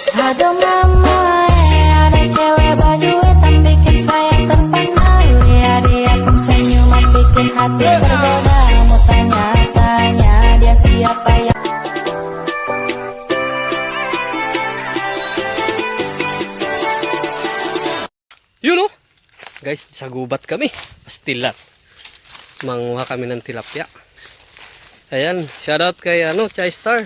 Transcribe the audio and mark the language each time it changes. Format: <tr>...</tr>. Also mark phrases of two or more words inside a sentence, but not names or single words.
<id>Aduh mama, ada cewek baju hitam bikin saya terpana. Lihat dia pun senyuman bikin hati tergoda. Mau tanya-tanya dia siapa ya.</id> <tl>Yun oh. Guys, sa gubat kami. Pastilat. Manguha kami ng tilapia. Ayan, shoutout kay Chai Star.</tl>